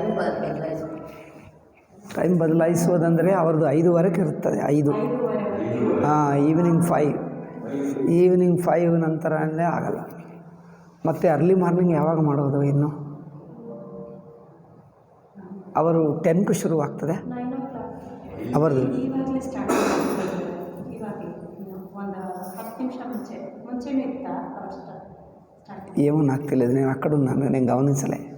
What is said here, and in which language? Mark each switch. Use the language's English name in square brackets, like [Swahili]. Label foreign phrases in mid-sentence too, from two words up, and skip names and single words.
[Kannada] ಟೈಮ್ ಬದಲಾಯಿಸೋದಂದರೆ ಅವ್ರದ್ದು 5:00 ಇರುತ್ತದೆ. 5 ಈವ್ನಿಂಗ್ 5 ನಂತರ ಅಂದರೆ ಆಗಲ್ಲ. ಮತ್ತು [English] early morning [Kannada] ಯಾವಾಗ ಮಾಡೋದು? ಇನ್ನು ಅವರು 10ಕ್ಕೆ ಶುರುವಾಗ್ತದೆ ಅವರದು. [Telugu] ఏమో నాకు తెలియదు, నేను అక్కడ ఉన్నాను, నేను గమనించలే.